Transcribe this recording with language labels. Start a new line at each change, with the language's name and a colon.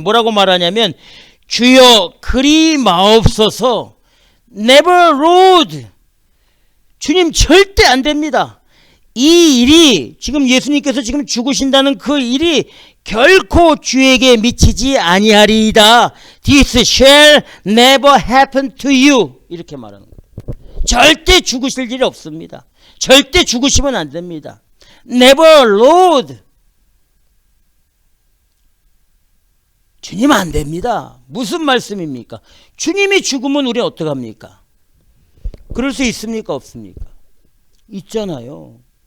Korean: 뭐라고 말하냐면 주여 그리 마옵소서.
English: Never Lord.
Korean: 주님 절대 안 됩니다. 이 일이 지금 예수님께서 지금 죽으신다는 그 일이 결코 주에게 미치지 아니하리이다.
English: This shall never happen to you.
Korean: 이렇게 말하는 거예요. 절대 죽으실 일이 없습니다. 절대 죽으시면 안 됩니다.
English: Never Lord.
Korean: 주님 안 됩니다. 무슨 말씀입니까? 주님이 죽으면 우리는 어떡합니까? 그럴 수 있습니까? 없습니까? 있잖아요.